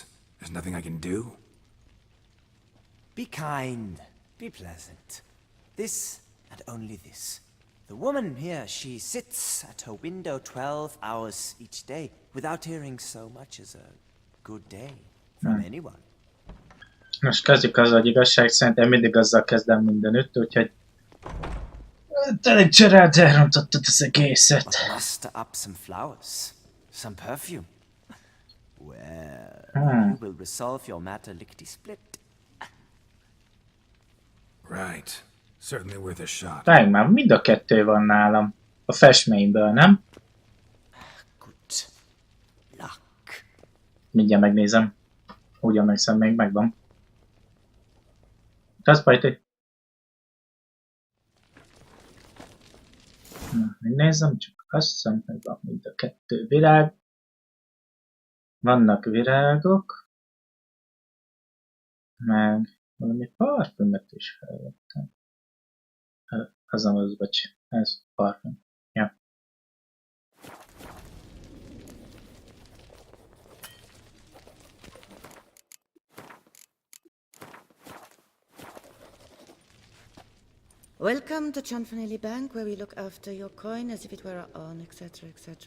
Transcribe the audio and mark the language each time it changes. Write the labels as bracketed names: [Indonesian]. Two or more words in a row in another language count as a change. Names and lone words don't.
[English] There's nothing I can do. Be kind. Be pleasant. This and only this. The woman here, she sits at her window 12 hours each day without hearing so much as a good day from anyone. [Hungarian] Most kezdjük azzal, hogy igazság szerint én mindig azzal kezdem mindenütt, úgyhogy Elég cserélt, elrontottad az egészet. [English] Muster up some flowers, some perfume. Well, you will resolve your matter lickety-split. Right. Certainly worth a shot. [Hungarian] Várj már, mind a kettő van nálam. A festményből, nem? [English] Good luck. [Hungarian] Mindjárt megnézem. Úgy emlékszem, még megvan. Das bajt. Megnézem, csak azt hiszem, hogy van mind a kettő virág. Vannak virágok. Meg valami parfümöt is felvettem. Az, bocs, ez parfüm. Ja. [English] Welcome to Chanfanelli Bank, where we look after your coin as if it were our own, etc., etc.